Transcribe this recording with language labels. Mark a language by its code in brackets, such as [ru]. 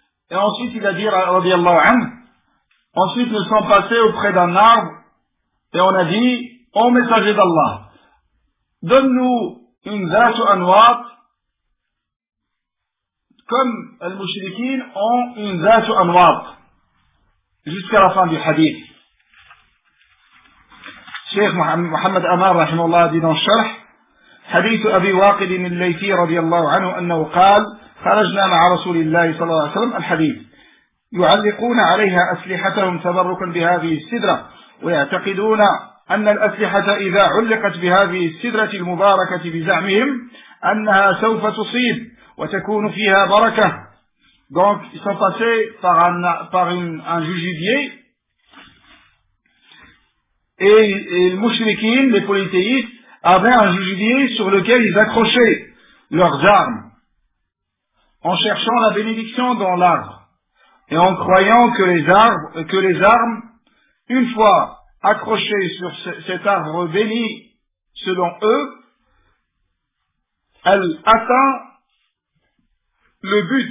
[fr] Et ensuite, il a dit, radiallahu anhu, ensuite nous sommes passés auprès d'un arbre, et on a dit, ô messager d'Allah, donne-nous une zatu anwat, comme les mouchriquins ont une zatu anwat, jusqu'à la fin du hadith. Cheikh Mohamed Amar, rahimallah, dit dans le sharh, [ar] حديث أبي واقد الليثي رضي الله عنه أنه قال خرجنا مع رسول الله صلى الله عليه وسلم الحديث يعلقون عليها أسلحتهم تبركا بهذه السدرة ويعتقدون أن الأسلحة إذا علقت بهذه السدرة المباركة بزعمهم أنها سوف تصيب وتكون فيها بركة. [fr] Donc ils sont passés par un jujubier et les mouchriquins, les polythéistes avaient un jujubier sur lequel ils accrochaient leurs armes, en cherchant la bénédiction dans l'arbre, et en croyant que les armes, une fois accrochées sur cet arbre béni, selon eux, elles atteignent le